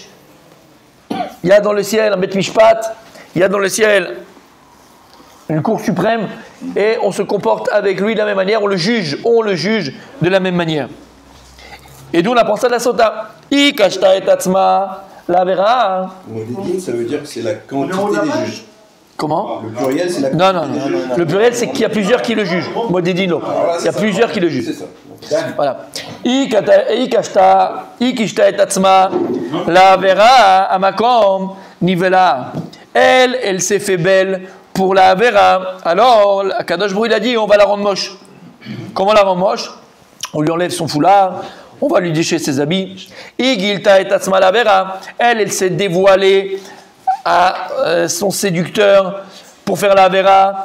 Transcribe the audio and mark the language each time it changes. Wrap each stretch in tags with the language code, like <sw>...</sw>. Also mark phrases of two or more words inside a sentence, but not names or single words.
<fr>Il y a dans le ciel un</fr> <he>בית משפט,</he> <fr>il y a dans le ciel une cour suprême, et on se comporte avec lui de la même manière, on le juge de la même manière. Et d'où on apprend ça de la Sota.</fr> <he>היא קישטה את עצמה לעבירה.</he> <fr>Modedin, ça veut dire que c'est la quantité des juges. Comment? Le pluriel, c'est la Non, non, non. Le pluriel, c'est qu'il y a plusieurs qui le jugent. Modedino. Il y a plusieurs qui le jugent. C'est ça. Voilà.</fr> <he>היא קישטה את עצמה לעבירה המקום ניוולה.</he> <fr>Elle s'est fait belle pour la vera. Alors,</fr> <he>קדוש ברוך הוא,</he> <fr>il a dit, on va la rendre moche. Comment la rendre moche? On lui enlève son foulard. On va lui déchirer ses habits.</fr> <he>גילתה את עצמה לעבירה.</he> <fr>Elle s'est dévoilée à son séducteur pour faire la vera.</fr>